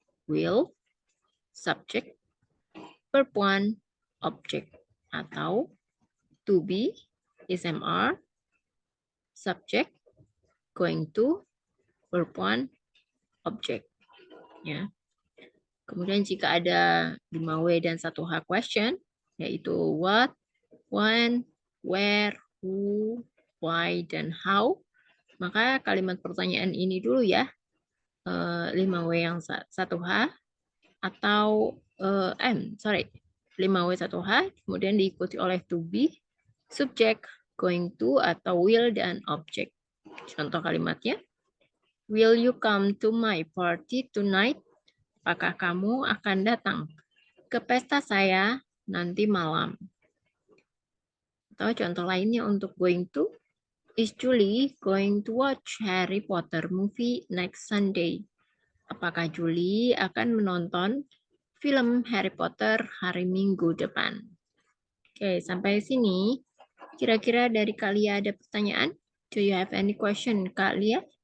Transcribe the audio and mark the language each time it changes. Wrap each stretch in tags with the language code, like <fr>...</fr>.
<en>Will, subject, verb one, object. Atau to be, is, am, are, subject, going to, verb one, object.</en> <id>Ya. Kemudian jika ada 5W dan 1H question, yaitu what, when, where, who, why, dan how, maka kalimat pertanyaan ini dulu ya, 5W yang 1H, atau 5W 1H, kemudian diikuti oleh to be, subject, going to, atau will, dan object. Contoh kalimatnya,</id> <en>will you come to my party tonight?</en> <id>Apakah kamu akan datang ke pesta saya nanti malam? Atau contoh lainnya untuk</id> <en>going to, is Julie going to watch Harry Potter movie next Sunday?</en> <id>Apakah Julie akan menonton film Harry Potter hari Minggu depan? Oke, sampai sini. Kira-kira dari kalian ada pertanyaan?</id> <en>Do you have any question, Kak Lia?</en>